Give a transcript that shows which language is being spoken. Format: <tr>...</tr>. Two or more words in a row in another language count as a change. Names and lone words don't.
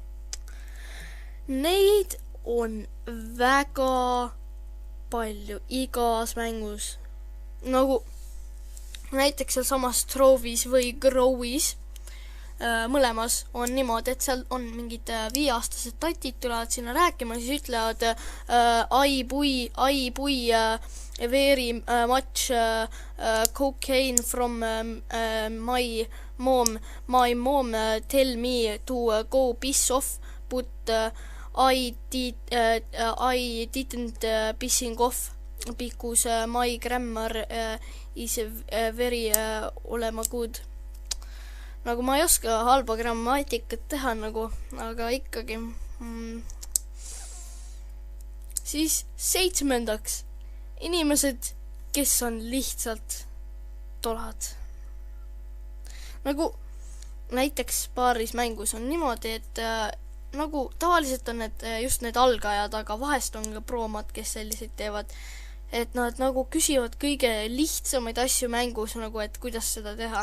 <et>Neid on väga palju igas mängus. Nagu näiteks seal samas Trove'is või Grow'is mõlemas on niimoodi, et seal on mingid 5-aastased tatid tulevad sinna rääkima, siis ütlevad</et> <en>I bui very much cocaine from my mom. My mom tell me to go piss off, but I didn't pissing off because my grammar is very olema good.</en> <et>Nagu ma ei oska halba grammaatikat teha nagu, aga ikkagi. Siis 7. Inimesed, kes on lihtsalt tolad. Nagu näiteks paaris mängus on niimoodi, et nagu tavaliselt on need just need algajad, aga vahest on ka proomad, kes selliseid teevad, et nad nagu küsivad kõige lihtsamaid asju mängus, nagu et kuidas seda teha.</et>